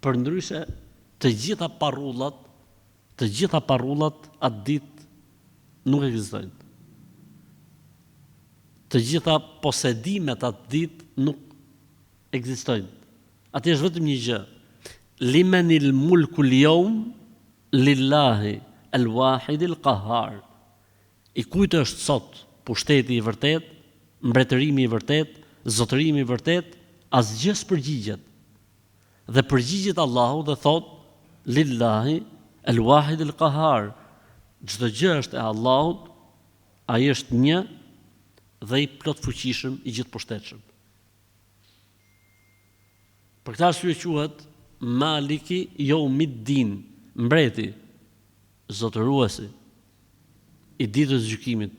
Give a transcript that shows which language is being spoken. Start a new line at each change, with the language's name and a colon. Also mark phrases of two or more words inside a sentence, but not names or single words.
Albanian: Përndryshe, të gjitha parrullat atë ditë nuk ekzistojnë. Të gjitha posedimet atë ditë nuk ekzistojnë. Atë është vetëm një gjë.
Arabic: لمن الملك اليوم لله الواحد القهار.
Albanian: I kujt është sot pushteti i vërtet, mbretërimi i vërtet, zotërimi i vërtet, asgjë s'përgjigjet. Dhe përgjigjet Allahu dhe thot
Arabic: لله الواحد القهار.
Albanian: Çdo gjë është e Allahut, ai është një dhe i plot fuqishëm, i gjithë pushtetshëm. Për këtë arsye quhet
Arabic: مالك يوم الدين,
Albanian: mbreti, zotëruesi i ditës gjykimit.